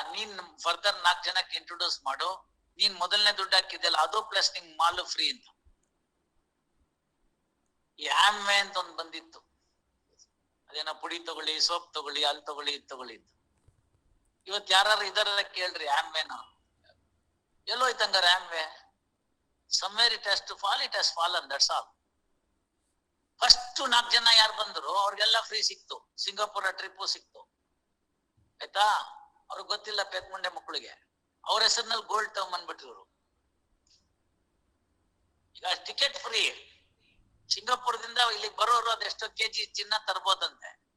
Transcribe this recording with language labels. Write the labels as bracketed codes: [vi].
[kn] ನೀನ್ ಫರ್ದರ್ 4 ಜನಕ್ಕೆ ಇಂಟ್ರೊಡ್ಯೂಸ್ ಮಾಡು. ನೀನ್ ಮೊದಲನೇ ದುಡ್ಡು ಹಾಕಿದ್ದೆಲ್ಲ ಅದು ಪ್ಲಸ್ ನಿಂಗ್ ಮಾಲು ಫ್ರೀ ಅಂತ. ಈ ಆಮ್ವೆ ಅಂತ ಒಂದ್ ಬಂದಿತ್ತು, ಅದೇನೋ ಪುಡಿ ತಗೊಳ್ಳಿ, ಸೋಪ್ ತಗೊಳ್ಳಿ, ಅಲ್ಲಿ ತಗೊಳ್ಳಿ, ಇದು ತಗೊಳ್ಳಿ ಅಂತ. ಇವತ್ ಯಾರು ಇದರ ಕೇಳ್ರಿ ಆಮ್ವೆನ ಎಲ್ಲೋಯ್ತಂಗಾರ ಆಮ್ವೆ? [en] somewhere it has to fall, it has fallen, that's all. [kn] First 4 ಜನ ಯಾರು ಬಂದ್ರು ಅವ್ರಿಗೆಲ್ಲ ಫ್ರೀ ಸಿಕ್ತು. ಸಿಂಗಾಪುರ ಟ್ರಿಪ್ ಸಿಕ್ತು ಆಯ್ತಾ. ಅವ್ರಿಗೆ ಗೊತ್ತಿಲ್ಲ ಪೆದ್ಮುಂಡೆ ಮಕ್ಕಳಿಗೆ, ಅವ್ರ ಹೆಸರಿನಲ್ಲಿ ಗೋಲ್ಡ್ ತಗೊಂಡ್ಬಂದ್ಬಿಟ್ರು. ಈಗ ಟಿಕೆಟ್ ಫ್ರೀ. ಸಿಂಗಾಪುರದಿಂದ ಇಲ್ಲಿಗೆ ಬರೋರು ಅದೆಷ್ಟೋ ಕೆಜಿ ಚಿನ್ನ ತರ್ಬೋದಂತೆ.